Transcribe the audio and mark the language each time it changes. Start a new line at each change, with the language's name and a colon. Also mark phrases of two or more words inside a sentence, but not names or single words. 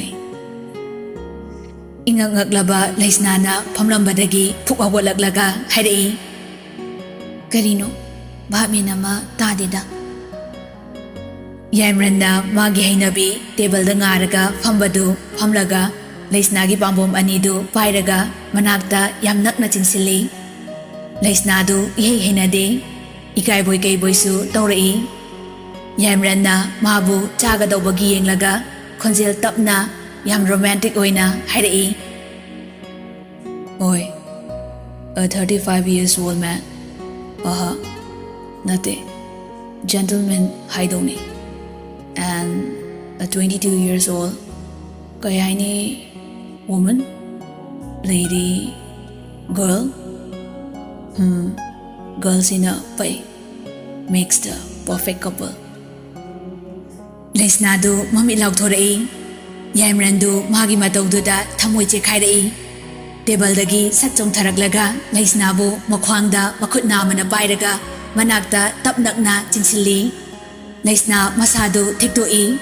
Manipuri: Ingak-ngaklaba Leirangdo phamlambadagi phukawalaklaga hairei. Karino bhami nama tadida. Meerangdo magi hainabi table da ngaraga phambadu phamlaga Leirangdo pambom anidu pairaga manakta yam nakna chinsili. Leirangdo ihei hainade ikaiboi kaiboisu taurai. Meerangdo mabu chagadawbagi yenglaga khonjel tapna yam romantic oina hairei. Oi,
English: a 35 years old man.
Manipuri: Nate, gentleman haidoni.
English: And a 22 years old kayani woman, lady, girl. Girls in a pay makes the perfect couple.
Manipuri: Leirangdo mamit laukthorei. Meerangdo magi mataududa thamoi chekhairai. Table dagi satchong tharaklaga Leirangdo makhwangda makhut namana pairaga manakta tapnakna chinsilli. Leirangdo masado thekdoi.